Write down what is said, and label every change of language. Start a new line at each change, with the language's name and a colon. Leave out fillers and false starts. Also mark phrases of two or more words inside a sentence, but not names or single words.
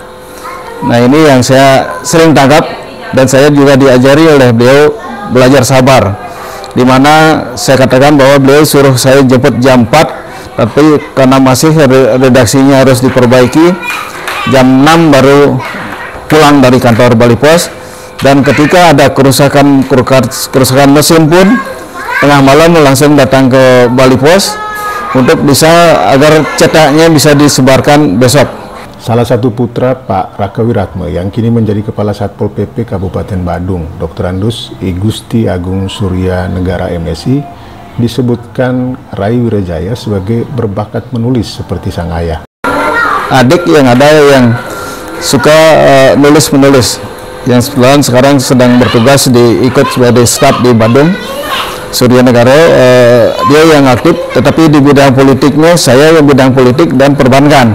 Indonesian: Nah, ini yang saya sering tangkap, dan saya juga diajari oleh beliau belajar sabar, dimana saya katakan bahwa beliau suruh saya jemput jam 4, tapi karena masih redaksinya harus diperbaiki, jam 6 baru pulang dari kantor Bali Pos. Dan ketika ada kerusakan mesin pun, tengah malam langsung datang ke Bali Pos untuk bisa agar cetaknya bisa disebarkan besok. Salah satu putra Pak Raka Wiratme yang kini menjadi Kepala Satpol PP Kabupaten Badung, Dr. Andus I Gusti Agung Surya Negara MSI, disebutkan Rai Wirajaya sebagai berbakat menulis seperti sang ayah. Adik yang ada yang suka nulis-menulis, yang sekarang sedang bertugas ikut sebagai staf di Badung Surya Negara, dia yang aktif, tetapi di bidang politiknya saya yang bidang politik dan perbankan.